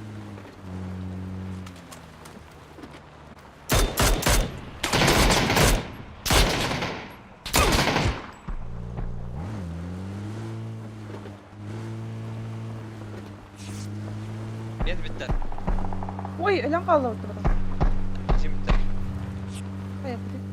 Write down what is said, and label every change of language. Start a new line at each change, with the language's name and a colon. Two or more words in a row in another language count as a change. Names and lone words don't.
Russian: Нет, bitti.
Kazakh: Ой, элям қалды отырды.
Turkish: Bizim bitti.
Russian: Поехали.